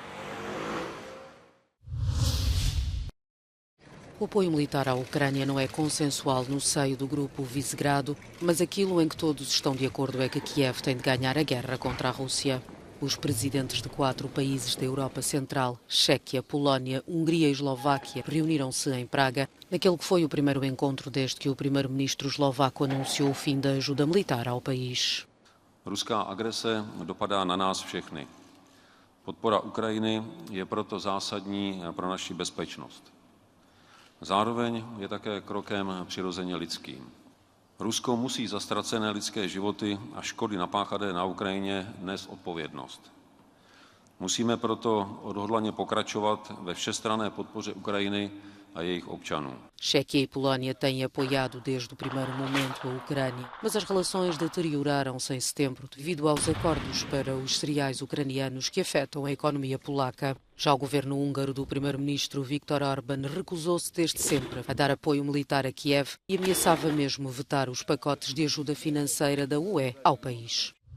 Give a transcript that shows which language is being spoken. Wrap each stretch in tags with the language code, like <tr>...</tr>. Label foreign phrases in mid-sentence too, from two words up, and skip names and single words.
<pt>O apoio militar à Ucrânia não é consensual no seio do grupo Visegrado, mas aquilo em que todos estão de acordo é que Kiev tem de ganhar a guerra contra a Rússia. Os presidentes de 4 países da Europa Central, Chequia, Polónia, Hungria e Eslováquia, reuniram-se em Praga, naquele que foi o primeiro encontro desde que o primeiro-ministro eslovaco anunciou o fim da ajuda militar ao país.</pt> <cs>Ruská agrese dopadá na nás všechny. Podpora Ukrajiny je proto zásadní pro naši bezpečnost. Zároveň je také krokem přirozeně lidským. Rusko musí za ztracené lidské životy a škody napáchané na Ukrajině nést odpovědnost. Musíme proto odhodlaně pokračovat ve všestranné podpoře Ukrajiny a jejich občanů.</cs> <pt>Chequia e Polónia têm apoiado desde o primeiro momento a Ucrânia, mas as relações deterioraram-se em setembro devido aos acordos para os cereais ucranianos que afetam a economia polaca. Já o governo húngaro do primeiro-ministro Viktor Orbán recusou-se desde sempre a dar apoio militar a Kiev e ameaçava mesmo vetar os pacotes de ajuda financeira da UE ao país.</pt>